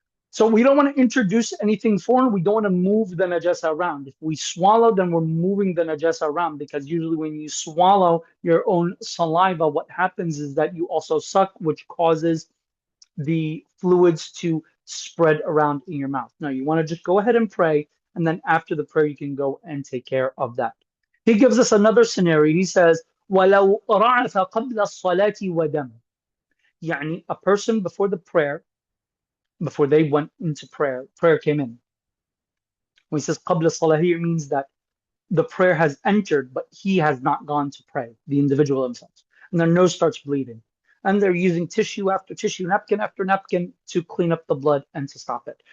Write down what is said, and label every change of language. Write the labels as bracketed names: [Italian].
[English] So we don't want to introduce anything foreign. We don't want to move the najasa around. If we swallow, then we're moving the najasa around because usually when you swallow your own saliva, what happens is that you also suck, which causes the fluids to spread around in your mouth. Now, you want to just go ahead and pray, and then after the prayer, you can go and take care of that. He gives us another scenario. He says, [Arabic] وَلَوْ رَعَفَ قَبْلَ الصَّلَاةِ وَدَمَ. [English] يعني a person before the prayer, before they went into prayer, prayer came in. When he says [Arabic] قَبْلَ الصَّلَاةِ, [English] it means that the prayer has entered, but he has not gone to pray, the individual themselves. And their nose starts bleeding. And they're using tissue after tissue, napkin after napkin to clean up the blood and to stop it.